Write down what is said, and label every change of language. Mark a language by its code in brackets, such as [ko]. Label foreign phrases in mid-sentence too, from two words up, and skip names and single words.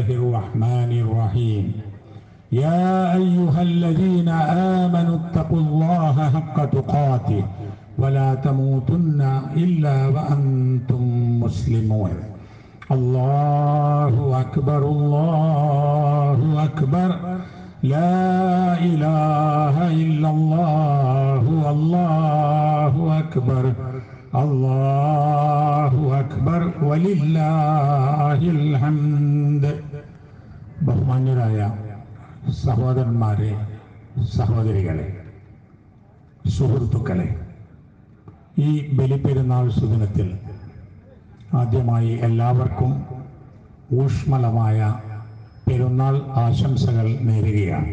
[ar] الرحمن الرحيم يا أيها الذين آمنوا اتقوا الله حق تقاته ولا تموتن إلا وأنتم مسلمون الله أكبر الله أكبر لا إله إلا الله الله أكبر الله أكبر ولله الحمد [ml] ബഹുമാന്യരായ സഹോദരന്മാരെ സഹോദരികളെ സുഹൃത്തുക്കളെ ഈ ബലിപ്പെരുന്നാൾ സുദിനത്തിൽ ആദ്യമായി എല്ലാവർക്കും ഊഷ്മളമായ പെരുന്നാൾ ആശംസകൾ നേരുകയാണ്.